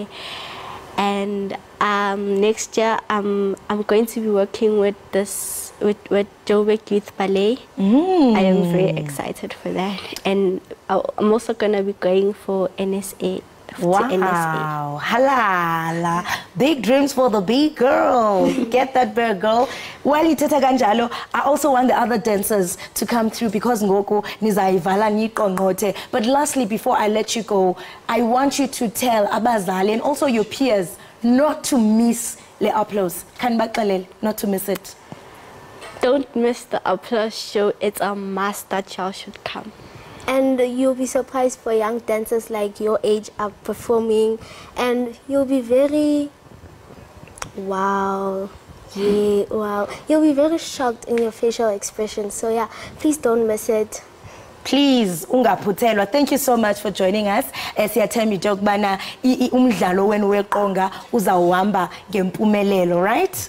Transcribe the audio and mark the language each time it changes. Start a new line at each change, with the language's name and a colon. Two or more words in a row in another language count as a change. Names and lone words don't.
English: And next year, I'm going to be working with Joburg Youth Ballet. I am very excited for that. And I'm also going to be going for NSA. Wow, halala. Big dreams for the big girl. Get that big girl. While
Xhosa: ithetha kanjalo,
English: I also want the other dancers to come through because
Xhosa: ngoku nizayivala niqongqothe.
English: But lastly, before I let you go, I want you to tell abazali and also your peers not to miss the applause. Not to miss it. Don't miss the applause show. It's a must that y'all should come. And you'll be surprised for young dancers like your age are performing, and you'll be very, wow, yeah, wow. You'll be very shocked in your facial expression. So yeah, please don't miss it.
Xhosa: Please, ungaputhelwa.
English: Thank you so much for joining us.
Xhosa: Siyathemba ukubana umdlalo wenu weqonga uzawuhamba ngempumelelo, right?